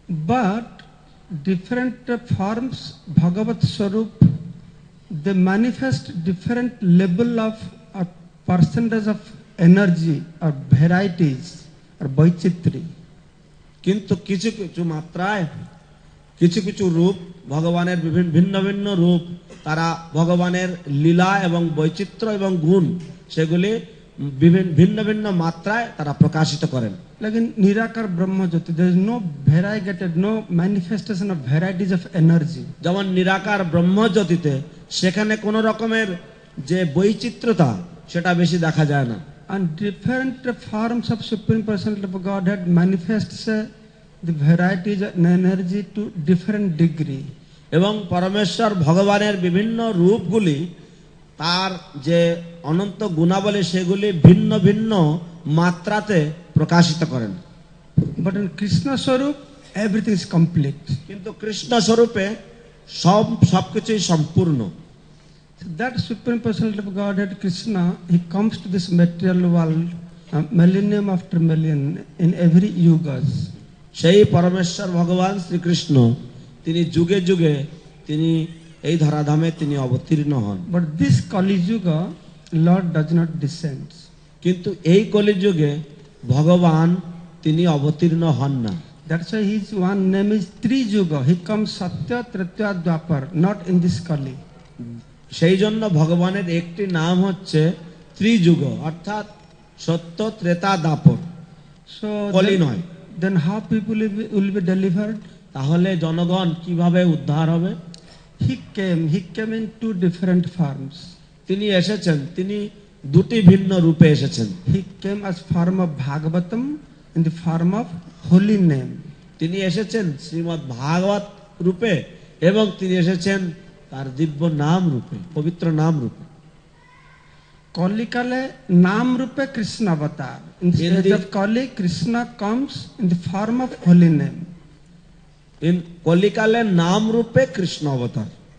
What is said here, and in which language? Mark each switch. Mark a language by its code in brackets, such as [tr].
[en] But different forms, Bhagavat Swarup, they manifest different level of percentage of energy or varieties or Vaichitri. [bn] কিন্তু কিছু কিছু মাত্রায় কিছু কিছু রূপ ভগবানের বিভিন্ন ভিন্ন ভিন্ন রূপ, তারা ভগবানের লীলা এবং বৈচিত্র্য এবং গুণ সেগুলি ভিন্ন ভিন্ন মাত্রায় তারা প্রকাশিত করেন। [en] Like in Nirakar Brahma Jyoti, there is no variegated, no manifestation of varieties of energy. [bn] যেমন নিরাকার ব্রহ্মজ্যোতিতে সেখানে কোন রকমের যে বৈচিত্র্যতা সেটা বেশি দেখা যায় না। [en] And different forms of Supreme Personality of Godhead manifests the varieties of energy to different degree. [bn] এবং পরমেশ্বর ভগবানের বিভিন্ন রূপগুলি তার যে অনন্ত গুণাবলী সেগুলি ভিন্ন ভিন্ন মাত্রাতে প্রকাশিত করেন। [en] But in Krishna Swarup, everything is complete. [bn] কিন্তু কৃষ্ণ স্বরূপে সবকিছুই সম্পূর্ণ। [en] So that Supreme Personality of Godhead, Krishna, he comes to this material world millennium after millennium in every yugas. [bn] সেই পরমেশ্বর ভগবান শ্রীকৃষ্ণ তিনি যুগে যুগে তিনি এই ধরাধামে তিনি অবতীর্ণ হন। [en] But this Kali Yuga, Lord does not descend. [bn] কিন্তু এই কলিযুগে ভগবান তিনি অবতীর্ণ হন না। [en] That's why his one name is Triyuga. He comes Satya, Tritya, Dwapar, not in this Kali. [bn] সেই জন্য ভগবানের একটি নাম হচ্ছে ত্রিযুগ, অর্থাৎ সত্য, ত্রেতা, দাপর, [en] So [bn] কলি নয়। [en] then how people will be delivered? [bn] তাহলে জনগণ কিভাবে উদ্ধার হবে? [en] He came in two different forms. [bn] তিনি এসেছেন, তিনি দুটি ভিন্ন রূপে এসেছেন। [en] He came as form of Bhagavatam in the form of holy name. [bn] তিনি এসেছেন শ্রীমদ্ ভাগবত রূপে এবং তিনি এসেছেন তার দিব্য নাম রূপে, পবিত্র নাম রূপে। Kalikale Nam Rupe Krishna Avatar. [en] In the age of Kali, Krishna comes in the form of holy name. [bn] In কলিকালে নাম রূপে কৃষ্ণ অবতার।